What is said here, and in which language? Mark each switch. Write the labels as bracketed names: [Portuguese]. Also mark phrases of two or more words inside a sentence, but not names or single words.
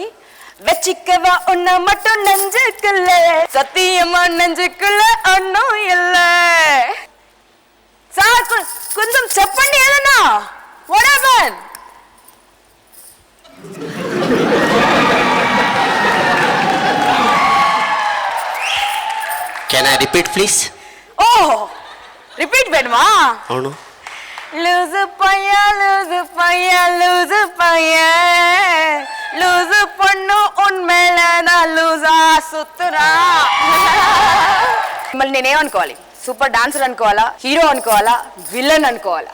[Tamil] வெச்சிக்கவா உன்ன மட்டும் நெஞ்சுக்குள்ள சத்தியமா நெஞ்சுக்குள்ள ஒன்னும் இல்ல. [Telugu] సార్ కొంచెం చెప్పండి ఏదన్నా. [English] What happened? Can I repeat please? [Tamil] Oh, repeat వేణుమా? [Telugu] అవును. [Tamil] லூசு பையா லூசு பையா லூசு பையா லூசு பொண்ணு உன்மேல நா லூசா சுத்துறா. [Telugu] మళ్ళీ నేనేమనుకోవాలి? సూపర్ డాన్సర్ అనుకోవాలా, హీరో అనుకోవాలా, విలన్ అనుకోవాలా?